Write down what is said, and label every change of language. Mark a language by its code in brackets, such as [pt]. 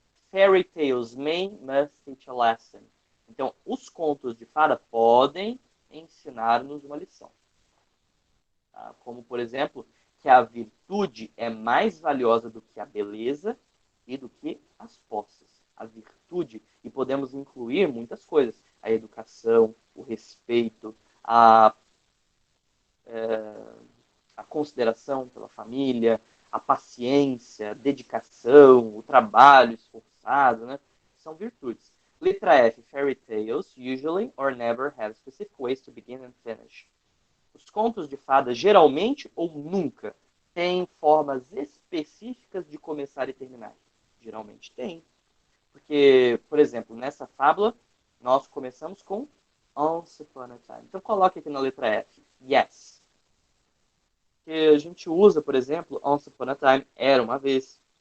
[en] Fairy tales must teach a lesson. [pt] Então, os contos de fada podem ensinar-nos uma lição. Como, por exemplo, que a virtude é mais valiosa do que a beleza e do que as posses. A virtude, e podemos incluir muitas coisas, a educação, o respeito, a consideração pela família, a paciência, a dedicação, o trabalho esforçado, né? São virtudes. Letra F, [en] fairy tales usually or never have specific ways to begin and finish. [pt] Os contos de fadas geralmente ou nunca têm formas específicas de começar e terminar. Geralmente tem. Porque, por exemplo, nessa fábula, nós começamos com [en] Once Upon a Time. [pt] Então coloque aqui na letra F. Yes. Que a gente usa, por exemplo, [en] Once Upon a Time, [pt] era uma vez.